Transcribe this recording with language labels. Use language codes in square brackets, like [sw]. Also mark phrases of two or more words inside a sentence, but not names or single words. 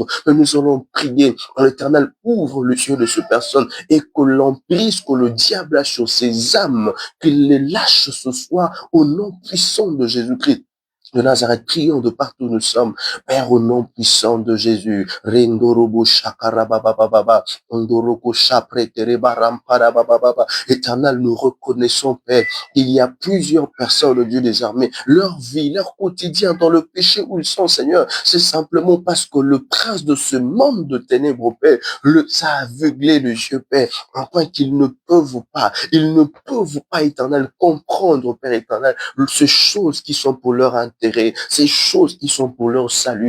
[fr] Mais nous allons prier. L'Éternel ouvre les yeux de cette personne et que l'emprise que le diable a sur ses âmes, qu'il les lâche ce soir au nom puissant de Jésus-Christ de Nazareth. Prions de partout où nous sommes. Père, au nom puissant de Jésus. Rendorobo shakarabababa, ondoroko shapretereba ramparabababa. Éternel, nous reconnaissons, Père, il y a plusieurs personnes, Dieu des armées, leur vie, leur quotidien dans le péché où ils sont, Seigneur, c'est simplement parce que le prince de ce monde de ténèbres, Père, ça a aveuglé le yeux, Père, en point qu'ils ne peuvent pas, Éternel, comprendre, Père éternel, ces choses qui sont pour leur intérêt, ces choses qui sont pour leur salut.